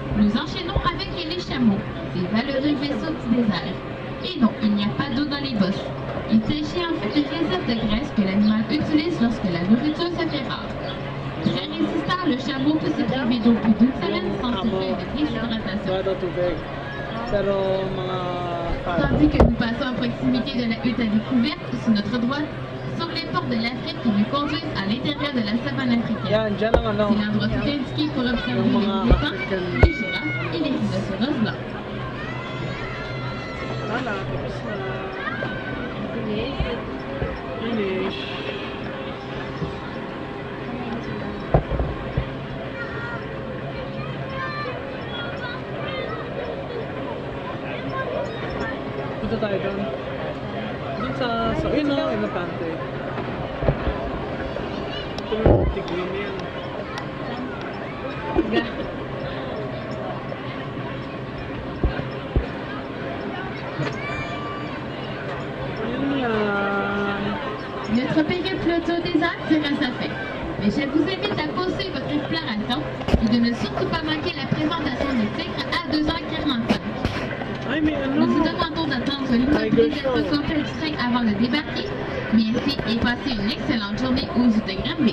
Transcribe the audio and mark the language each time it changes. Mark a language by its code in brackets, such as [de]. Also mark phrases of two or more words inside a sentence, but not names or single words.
[fr] Nous enchaînons avec les chameaux, ces valeureux vaisseaux du désert. Et non, il n'y a pas d'eau dans les bosses. Il s'agit en fait de réserve de graisse que l'animal utilise lorsque la nourriture se fait rare. Très résistant, le chameau peut se priver d'eau plus d'une semaine sans souffrir de déshydratation. [tl] Pero mga [fr] Tandis que nous passons à proximité de la hutte à découverte, sur notre droite, sont les portes de l'Afrique qui nous conduisent à l'intérieur de la savane africaine. [tl] yan, dyan ang ano. [fr] C'est l'endroit tout indiqué pour observer [tl] Yung [fr] les [tl] mga [fr] éléphants, African. les girafes et les rhinocéros blancs. [tl] Wala, tapos na. Finish. Punta tayo doon. Doon sa Inapante. Ito yung tigrin yan. Ayan yan. [fr] Notre périple autour des Alpes tire à sa fin. Mais je vous invite à poursuivre votre exploration et de ne surtout pas manquer la présentation des tigres à 2h45. [tl] Ay, may ano. [fr] Nous vous demandons d'attendre l'immobilité d'être complet du train avant de débarquer. Merci et passez une excellente journée aux zoos de Granby.